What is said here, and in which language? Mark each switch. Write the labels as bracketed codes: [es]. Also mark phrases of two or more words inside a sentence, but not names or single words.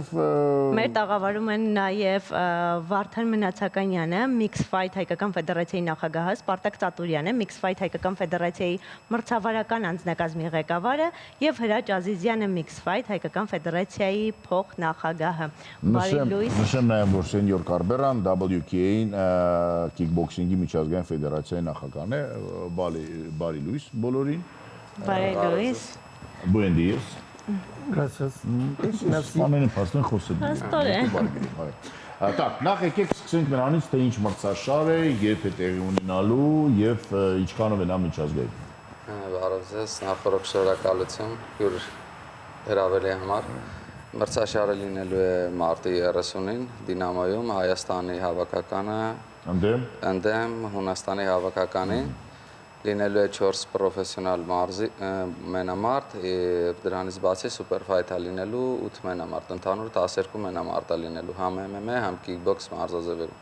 [hy] մեր տաղավարում են նաեւ Վարդան Մնացականյանը, Mix Fight հայկական ֆեդերացիայի նախագահը, Սպարտակ Ծատուրյանը, Mix Fight հայկական ֆեդերացիայի մրցավարական անձնակազմի ղեկավարը եւ Հրաչ Ազիզյանը, Mix Fight հայկական ֆեդերացիայի փոխնախագահը։ Բարի լույս։ Նշեմ նաեւ, որ Սենյոր Կարբերան WKA-ին քիքբոքսինգի միջազգային ֆեդերացիայի նախագահն է, բարի լույս բոլորին։ Բարի լույս։ [es] Buen días. Gracias. [hy] Ամենը փաստորեն խոսել։ Փաստորեն։ Так, նախ եկեք սկսենք նրանից, թե ինչ մրցաշար է, երբ է տեղի ունենալու եւ ինչքանով է նա միջազգային։ Բարև ձեզ, նախորդ շնորհակալություն։ Յուր հրավերի համար։ Մրցաշարը լինելու է մարտի 30-ին Դինամոյում, Հայաստանի հավաքականը ընդդեմ Հունաստանի հավաքականին, լինելու է 4 պրոֆեսիոնալ մենամարտ, դրանից բացի սուպերֆայթ է լինելու 8 մենամարտ, ընդհանուր 12 մենամարտ է լինելու, համ MMA, համ kickbox մարզաձևերում։